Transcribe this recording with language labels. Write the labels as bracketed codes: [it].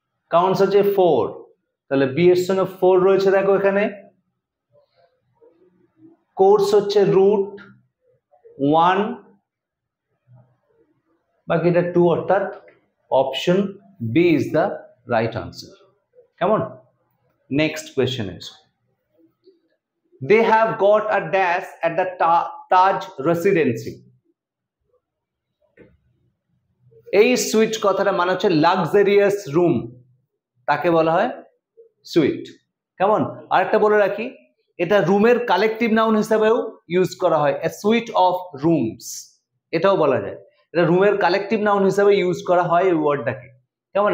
[bn] Council হচ্ছে 4, তাহলে B এর সঙ্গে 4 রয়েছে দেখো এখানে। কোর্স হচ্ছে রুট 1, বাকিটা 2, অর্থাৎ option B is the right answer. কেমন? [en] Next question is, they have got a dash at the Taj Residency। [bn] এই সুইট কথাটা মানে হচ্ছে লাক্সারিয়াস রুম, তাকে বলা হয় সুইট। কেমন? আরেকটা বলে রাখি, এটা রুমের কালেকটিভ নাউন হিসেবেও ইউজ করা হয়, এ সুইট অফ রুমস, এটাও বলা যায়। এটা রুমের কালেকটিভ নাউন হিসেবে ইউজ করা হয় এই ওয়ার্ডটাকে। কেমন?